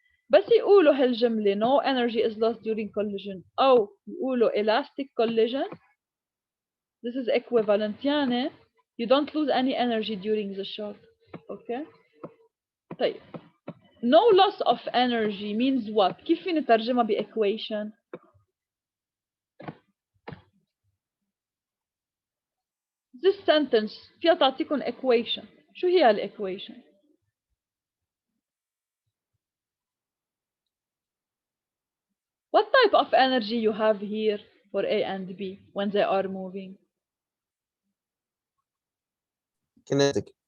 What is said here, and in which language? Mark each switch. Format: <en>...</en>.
<ar>بس يقولوا هالجملة</ar> <en>no energy is lost during collision</en> <ar>أو يقولوا</ar> <en>elastic collision, this is equivalent</en> <ar>يعني</ar> <en>you don't lose any energy during the shock. Okay.</en> <ar>طيب</ar> <en>no loss of energy means what?</en> <ar>كيف فينا نترجمها بإيكويشن؟</ar> <en>This sentence</en> <ar>فيها تعطيكم equation. شو هي الإيكويشن؟</ar> <en>What type of energy you have here for A and B when they are moving? Kinetic.</en>